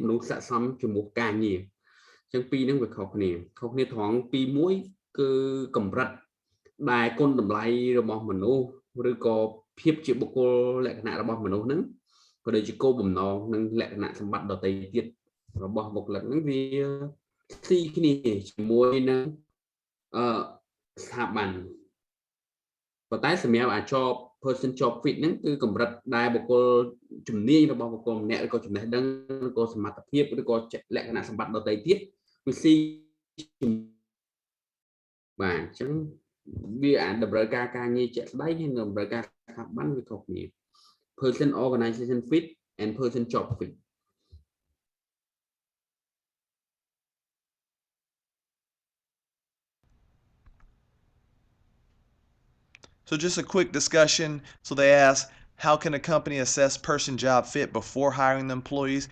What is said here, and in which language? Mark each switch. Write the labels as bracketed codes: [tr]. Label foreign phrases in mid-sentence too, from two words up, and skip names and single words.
[km] មនុស្សស័ក្តិសមជាមួយការងារអញ្ចឹងពីរហ្នឹងវាខុសគ្នាត្រង់ពីមួយគឺកម្រិតដែលគុណតម្លៃរបស់មនុស្សឬក៏ភាពជា បុគ្គលលក្ខណៈរបស់មនុស្សហ្នឹងក៏ដូចជាគោលបំណងនិងលក្ខណៈសម្បត្តិដទៃទៀតរបស់បុគ្គលិកហ្នឹងវាស៊ីគ្នាជាមួយនឹងស្ថាប័នប៉ុន្តែសម្រាប់ [en] job person job fit [km] ហ្នឹងគឺកម្រិតដែលបុគ្គលជំនាញរបស់បុគ្គលម្នាក់ឬក៏ចំណេះដឹងឬក៏សមត្ថភាពឬក៏លក្ខណៈសម្បត្តិដទៃទៀតវាស៊ី បាទអញ្ចឹងវាតម្រូវការការងារជាក់ស្ដែងហើយនឹងតម្រូវការស្ថាប័នវាខុសគ្នា [en] person organization fit and person job fit. So just a quick discussion. So they ask, how can a company assess person job fit before hiring the employees?